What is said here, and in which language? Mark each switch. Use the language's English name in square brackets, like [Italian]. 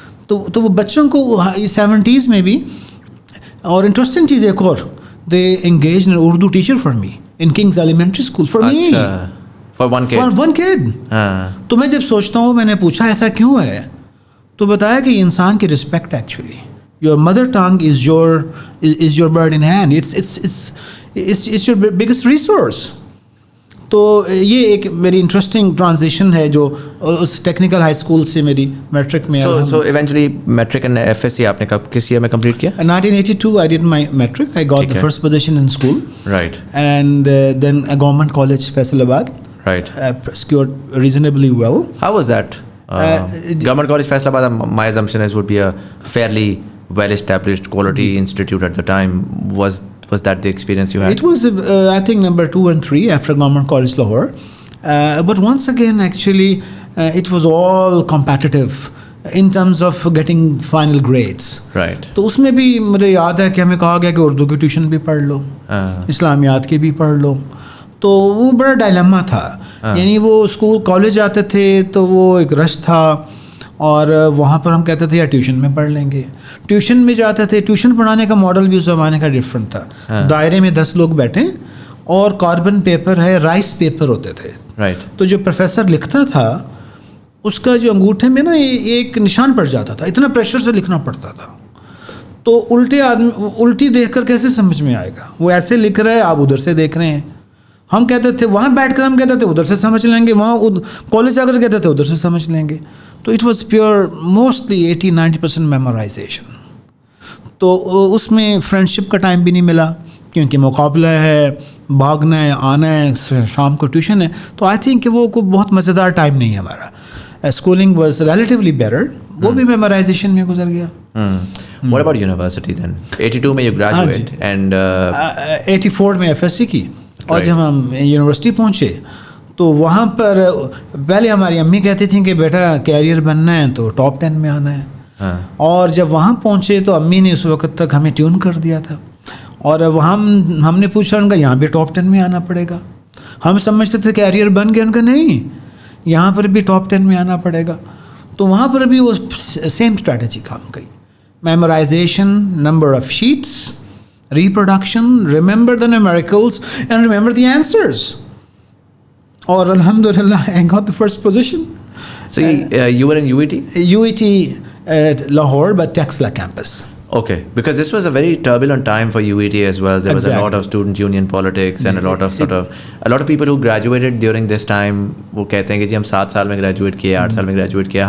[Urdu] تو وہ بچوں کو 70s میں بھی. اور انٹرسٹنگ چیز ایک اور, [English] They engage in Urdu teacher for me in Kings elementary school for me, for one kid. [Urdu] تو میں جب سوچتا ہوں, میں نے پوچھا ایسا کیوں ہے, تو بتایا کہ انسان کی respect actually, [English] your mother tongue is your bird in hand. It's your biggest resource. [Urdu] تو یہ ایک میری انٹرسٹنگ ٹرانزیشن ہے جو اس ٹیکنیکل ہائی اسکول سے میری میٹرک میں. [English] so eventually matric and FSC [Urdu] آپ نے کس ایئر میں کمپلیٹ کیا؟ [English] 1982 I did my metric. I got the first position in school. Right. And then a government college Faisalabad. Right. Scored reasonably well. How was that? Government college Faisalabad, my assumption is would be a fairly well-established quality institute at the time. Was that the experience you had? It was, I think, number 2 and 3 after Government College Lahore. But once again, actually, it was all competitive in terms of getting final grades. Right. [Urdu] تو اس میں بھی مجھے یاد ہے کہ ہمیں کہا گیا کہ اردو کی ٹیوشن بھی پڑھ لو, اسلامیات کی بھی پڑھ لو. تو وہ بڑا ڈائلیما تھا. یعنی وہ اسکول کالج آتے تھے تو وہ ایک رش تھا, اور وہاں پر ہم کہتے تھے یا ٹیوشن میں پڑھ لیں گے. ٹیوشن میں جاتے تھے, ٹیوشن پڑھانے کا ماڈل بھی اس زمانے کا ڈفرینٹ تھا. دائرے میں 10 لوگ بیٹھیں اور کاربن پیپر ہے, رائس پیپر ہوتے تھے. [English] Right. [Urdu] تو جو پروفیسر لکھتا تھا اس کا جو انگوٹھے میں نا ایک نشان پڑ جاتا تھا, اتنا پریشر سے لکھنا پڑتا تھا. تو الٹی دیکھ کر کیسے سمجھ میں آئے گا؟ وہ ایسے لکھ رہا ہے, آپ ادھر سے دیکھ رہے ہیں. ہم کہتے تھے وہاں بیٹھ کر ہم کہتے تھے ادھر سے سمجھ لیں گے, وہاں کالج جا کر کہتے تھے ادھر سے سمجھ لیں گے. [English] تو it was pure mostly 80-90% memorisation. [Urdu] تو اس میں فرینڈشپ کا ٹائم بھی نہیں ملا کیونکہ مقابلہ ہے, بھاگنا ہے, آنا ہے, شام کو ٹیوشن ہے. تو آئی تھنک کہ وہ کوئی بہت مزیدار ٹائم نہیں ہے ہمارا. [English] schooling was relatively better, [Urdu] وہ بھی میمورائزیشن میں گزر گیا. [English] What about university then? 82 میں you graduate and [Urdu] 84 میں FSC کی. اور جب ہم یونیورسٹی پہنچے تو وہاں پر پہلے ہماری امی کہتی تھیں کہ بیٹا کیریئر بننا ہے تو ٹاپ 10 میں آنا ہے. اور جب وہاں پہنچے تو امی نے اس وقت تک ہمیں ٹیون کر دیا تھا, اور وہاں ہم نے پوچھا ان کا یہاں بھی ٹاپ 10 میں آنا پڑے گا. ہم سمجھتے تھے کیریئر بن گیا, ان کا نہیں, یہاں پر بھی ٹاپ 10 میں آنا پڑے گا. تو وہاں پر بھی وہ [English] Same strategy کام کی. Memorization, number of sheets, reproduction, remember the numericals and remember the answers. اور الحمدللہ I got the first position. So you were in UET? UET at Lahore, but Texla campus. Okay, because this was a very turbulent time for UET as well. There was a lot of student union politics and a lot of people who graduated during this time. [Urdu] وہ کہتے ہیں کہ جی ہم 7 سال میں graduate کیے, 8 سال میں گریجویٹ کیا.